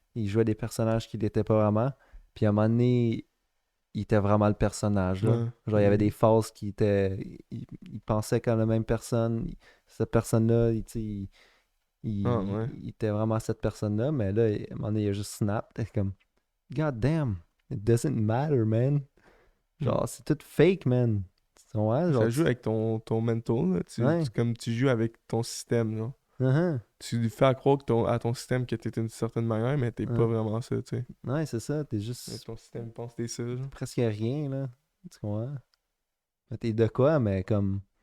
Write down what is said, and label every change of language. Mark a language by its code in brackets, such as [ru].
[fr] Il jouait des personnages qu'il n'était pas vraiment. Puis à un moment donné, il était vraiment le personnage, là. Ouais. Genre, il y avait des phases qui étaient... Il pensait comme la même personne. Cette personne-là, tu sais, Ah, ouais. il était vraiment cette personne-là. Mais là, à un moment donné, il a juste snap. T'es comme, [en] God damn, it doesn't matter, man. Mm. [fr] Genre, c'est tout fake, man. Tu comprends? Genre, Ça joue avec ton mental, là. Ouais. Comme tu joues avec ton système, genre. Uh-huh. Tu lui fais croire à ton système que t'es d'une certaine manière, mais t'es pas Ouais, vraiment ça, tu sais. ouais, c'est ça. T'es Mais juste ton système pense que t'es ça, genre. presque rien, là. Tu comprends? Mais t'es de quoi, mais comme...